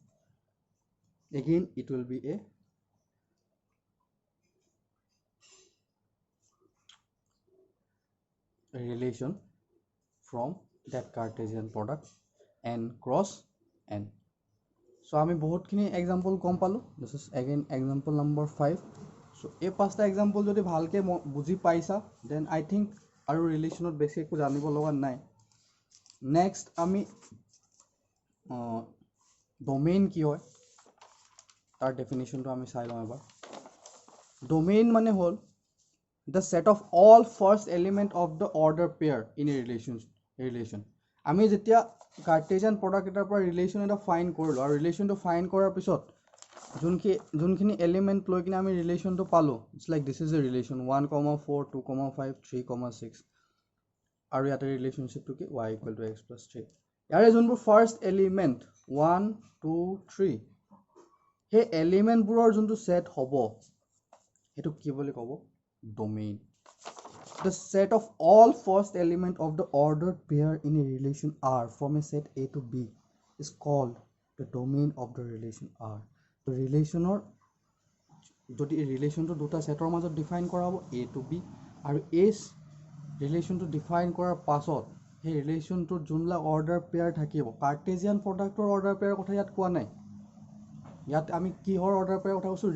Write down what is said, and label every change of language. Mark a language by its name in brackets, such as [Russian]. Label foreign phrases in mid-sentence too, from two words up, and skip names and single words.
[English] Again, it will be a relation from that Cartesian product n cross n. So [Assamese] আমি বহুতখিনি এক্সাম্পল গম পালোঁ। [English] This is again example number 5. [Assamese] চ' এই 5টা এক্সাম্পল যদি ভালকৈ বুজি পাইছা, [English] then I think [Assamese] আৰু ৰিলেশ্যনত বেছি একো জানিব লগা নাই। নেক্সট আমি ডমেইন কি হয় তাৰ ডেফিনেশ্যনটো আমি চাই লওঁ এবাৰ। ডমেইন মানে হ'ল [English] the set of all first element of the order pair in a relation. [Assamese] আমি যেতিয়া [English] Cartesian product [Assamese] এটাৰ পৰা ৰিলেশ্যন এটা ফাইন কৰিলোঁ আৰু ৰিলেশ্যনটো ফাইন কৰাৰ পিছত যোনখিনি এলিমেণ্ট লৈ কিনে আমি ৰিলেশ্যনটো পালোঁ, [English] it's like this is a relation [Assamese] 1,4 2,5 3,6 আৰু ইয়াতে ৰিলেশ্যনশ্বিপটো কি [English] y equal to x plus 3. [Assamese] ইয়াৰে যোনবোৰ [English] first element [Assamese] 1 2 3 সেই এলিমেণ্টবোৰৰ যোনটো ছেট হ'ব সেইটো কি বুলি ক'ব? ডোমেইন। [English] The set of all first element of the ordered pair in a relation R from a set A to B is called the domain of the relation R. [Assamese] So relationer যদি ৰিলেশ্যনটো দুটা সেটৰ মাজত ডিফাইন কৰা হ'ব [English] A to B [Assamese] আৰু এই ৰিলেশ্যনটো ডিফাইন কৰাৰ পাছত সেই ৰিলেশ্যনটোত যোনবিলাক [English] order pair [Assamese] থাকিব, [English] Cartesian product-ৰ order pair [Assamese] কথা ইয়াত কোৱা নাই, ইয়াত আমি কিহৰ [English] order pair [Assamese] কথা কৈছোঁ?